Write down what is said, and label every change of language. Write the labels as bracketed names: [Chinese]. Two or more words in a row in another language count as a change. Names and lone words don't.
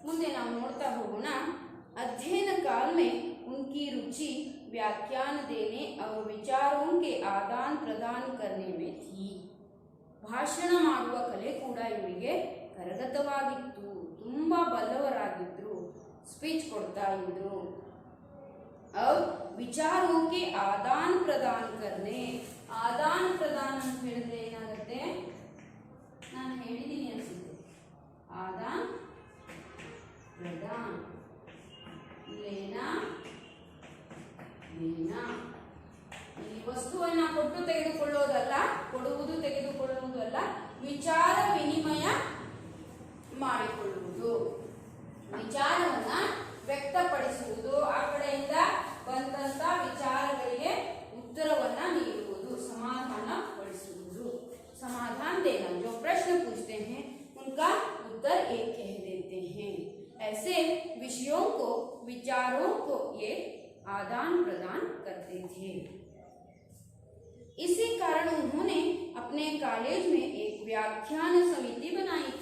[Kannada] ನಾವು ನೋಡ್ತಾ ಹೋಗೋಣ। [Hindi] अध्ययन काल में उनकी रुचि व्याख्यान देने और विचारों के आदान प्रदान करने में थी। [Kannada] ಭಾಷಣ ಮಾಡುವ ಕಲೆ ಕೂಡ ಇವರಿಗೆ ಕರಗತವಾಗಿತ್ತು, ತುಂಬ ಬಲ್ಲವರಾಗಿದ್ರು, ಸ್ಪೀಚ್ ಕೊಡ್ತಾ ಇದ್ರು। [Hindi] और विचारों के आदान प्रदान करने, आदान प्रदान [Kannada] ಅಂತ ಹೇಳಿದ್ರೆ ಏನಾಗುತ್ತೆ, ನಾನು ಹೇಳಿದ್ದೀನಿ ಅನ್ಸುತ್ತೆ, [Hindi] आदान प्रदान, लेना देना, [Kannada] ಈ ವಸ್ತುವನ್ನ ಕೊಟ್ಟು ತೆಗೆದುಕೊಳ್ಳೋದಲ್ಲ, ಕೊಡುವುದು ತೆಗೆದುಕೊಳ್ಳುವುದು ಅಲ್ಲ, ವಿಚಾರ ವಿನಿಮಯ ಮಾಡಿಕೊಳ್ಳುವುದು, ವಿಚಾರವನ್ನ ವ್ಯಕ್ತಪಡಿಸುವುದು, ಆ ಕಡೆಯಿಂದ ಬಂದಂತ ವಿಚಾರಗಳಿಗೆ ಉತ್ತರವನ್ನ ನೀಡುವುದು, ಸಮಾಧಾನ ಪಡಿಸುವುದು। [Hindi] समाधान देना, जो प्रश्न पूछते हैं उनका उत्तर एक कह देते हैं। ऐसे विषयों को, विचारों को ये आदान प्रदान करते थे। इसी कारण उन्होंने अपने कॉलेज में एक व्याख्यान समिति बनाई थी।